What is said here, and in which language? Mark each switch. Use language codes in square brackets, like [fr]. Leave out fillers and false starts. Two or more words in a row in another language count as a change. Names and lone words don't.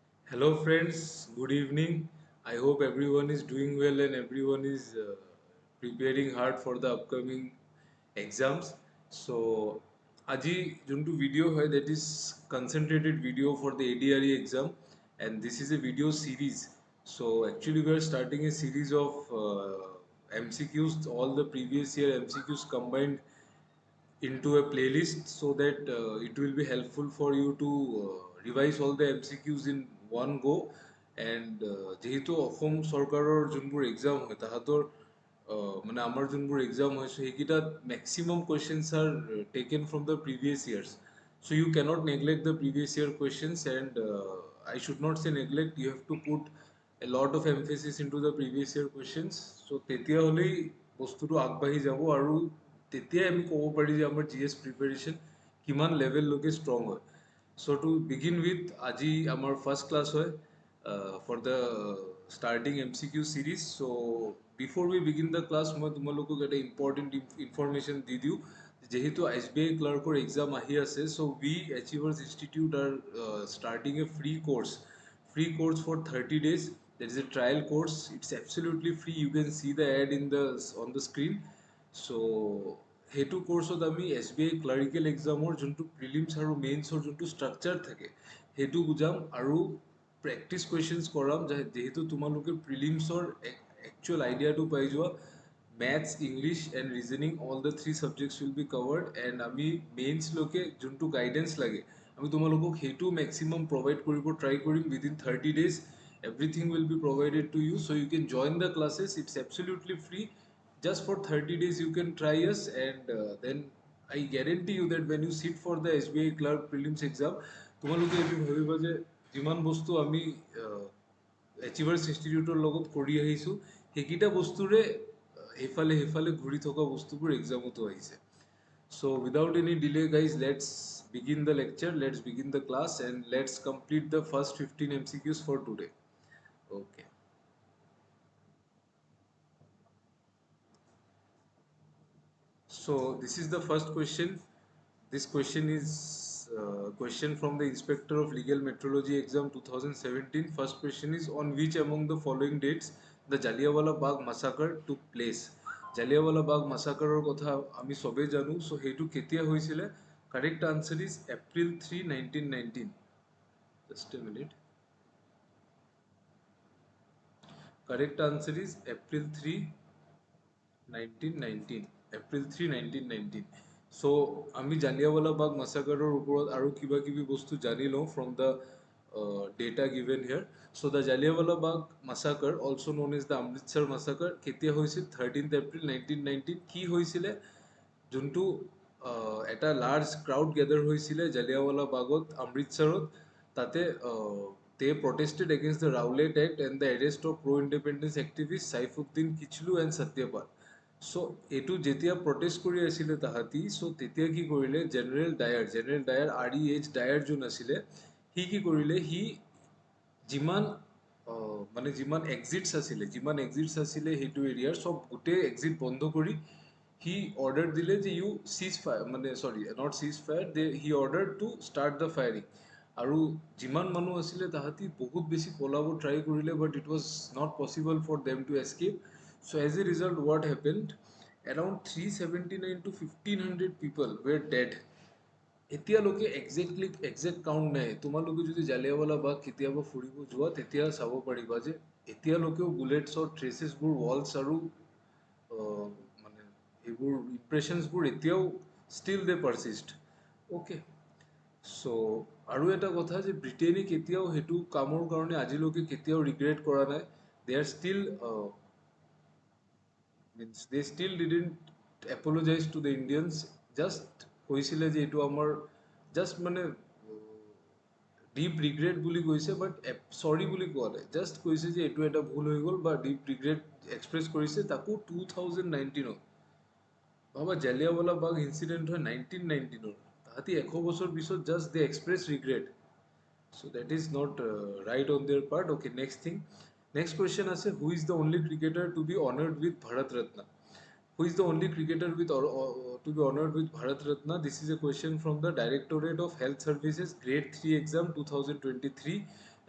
[en] Hello, friends. Good evening. I hope everyone is doing well and everyone is preparing hard for the upcoming exams. So, [as] আজি যোনটো ভিডিঅ' হয় [en] that is concentrated video for the ADRE exam, and this is a video series. So, actually, we are starting a series of MCQs, all the previous year MCQs combined into a playlist so that it will be helpful for you to revise all the MCQs in one go and [as] যেহেতু অসম চৰকাৰৰ যোনবোৰ এক্সাম হয় তাহাঁতৰ মানে আমাৰ যোনবোৰ এক্সাম হয় সেইকেইটাত মেক্সিমাম [en] questions are taken from the previous years so you cannot neglect the previous year questions and I should not say neglect, you have to put a lot of emphasis into the previous year questions. [as] So তেতিয়া হ'লেই বস্তুটো আগবাঢ়ি যাব আৰু তেতিয়াই আমি ক'ব পাৰি যে আমাৰ [en] GS preparation [as] কিমান লেভেললৈকে ষ্ট্ৰং হয় [en] so to begin with [as] আজি আমাৰ [en] first class [as] হয় [en] for the starting MCQ series so before we begin the class [as] মই তোমালোকক এটা [en] important information [as] দি দিওঁ যেহেতু SBI ক্লাৰ্কৰ এক্সাম আহি আছে [en] so we Achievers Institute are starting a free course for 30 days. There is a trial course, it's absolutely free. You can see the ad in the on the screen. [as] So সেইটো কোৰ্চত আমি SBI ক্লাৰিকেল এক্সামৰ যোনটো প্ৰিলিমছ আৰু মেইনছৰ যোনটো ষ্ট্ৰাকচাৰ থাকে সেইটো বুজাম আৰু [en] practice questions [as] কৰাম যেহেতু তোমালোকে প্ৰিলিমছৰ একচুৱেল আইডিয়াটো পাই যোৱা [en] maths, English and reasoning, all the three subjects will be covered and [as] আমি মেইনছ লৈকে যোনটো গাইডেন্স লাগে আমি তোমালোকক সেইটো [en] maximum provide [as] কৰিব ট্ৰাই কৰিম [en] within 30 days. Everything will be provided to you so you can join the classes. It's absolutely free. Just for 30 days you can try us and then I guarantee you that when you sit for the SBI clerk prelims exam [as] তোমালোকে এইটো ভাবিবা যে যিমান বস্তু আমি Achievers Instituteৰ লগত কৰি আহিছোঁ সেইকেইটা বস্তুৰে সেইফালে সেইফালে ঘূৰি থকা বস্তুবোৰ এক্সামতো আহিছে [en] so without any delay guys, let's begin the lecture, let's begin the class and let's complete the first 15 MCQs for today. Okay, so this is the first question. This question is question from the Inspector of Legal Metrology exam 2017. First question is, on which among the following dates the Jallianwala Bagh massacre took place? [as] Jallianwala Bagh massacre কথা আমি সবে জানো so হেতু কেতিয়া হৈছিলে? [en] Correct answer is April 3, 1919. Just a minute. Correct answer is April 3, 1919. [as] April 3, 1919. So আমি জালিয়াৱালা বাগ মাছাকাৰৰ ওপৰত আৰু কিবা কিবি বস্তু জানি লওঁ [en] from the data given here. So the Jallianwala Bagh massacre, also known as the Amritsar massacre, [as] কেতিয়া হৈছিল? 13th April 1919. কি হৈছিলে? যোনটো এটা [en] large crowd gather [as] হৈছিলে জালিয়াৱালা বাগত অমৃতসৰত তাতে [en] they protested against the Rowlatt Act and the arrest of pro-independence activists Saifuddin Kichlu and Satyapal. [as] So এটো যেতিয়া protest কৰি আছিলে তাহাঁতি so তেতিয়া কি কৰিলে জেনেৰেল ডায়াৰ REH ডায়াৰ যোন আছিলে সি কি কৰিলে সি যিমান মানে যিমান এক্সিটছ আছিলে সেইটো এৰিয়াৰ সব গোটেই এক্সিট বন্ধ [en] কৰি he ordered [as] দিলে যে [en] you cease fire mane sorry not cease fire he ordered to start the firing [as] আৰু যিমান মানুহ আছিল তাহাঁতি বহুত বেছি পলাব [en] try korile but it was not possible for them to escape so as a result what happened around 379 to 1500 people were dead [as] এতিয়ালৈকে [en] exact count [as] নাই তোমালোকে যদি জালিয়াৱালা বাগ কেতিয়াবা ফুৰিব যোৱা তেতিয়া চাব পাৰিবা যে এতিয়ালৈকেও বুলেটছৰ ট্ৰেচেছবোৰ ৱালছ আৰু মানে এইবোৰ ইম্প্ৰেশ্যনছবোৰ এতিয়াও [en] still they persist okay so' [as] আৰু এটা কথা যে ব্ৰিটেইনে কেতিয়াও সেইটো কামৰ কাৰণে আজিলৈকে কেতিয়াও ৰিগ্ৰেট কৰা নাই [en] they are still means they still didn't apologize to the Indians just [as] কৈছিলে যে এইটো আমাৰ just মানে [en] deep regret [as] বুলি কৈছে [en] but sorry [as] বুলি কোৱা নাই জাষ্ট কৈছে যে এইটো এটা ভুল হৈ গ'ল বা [en] deep regret express [as] কৰিছে তাকো 2019 ভাবা জালিয়াৱালা বাগ ইনচিডেণ্ট হয় 1919 তাহাঁতি 100 বছৰ পিছত [en] just they express regret so that is not right on their part. Okay, next thing. Next question is, who is the only cricketer to be honored with Bharat Ratna? Who is the only cricketer to be honored with Bharat Ratna? This is a question from the Directorate of Health Services Grade 3 exam 2023.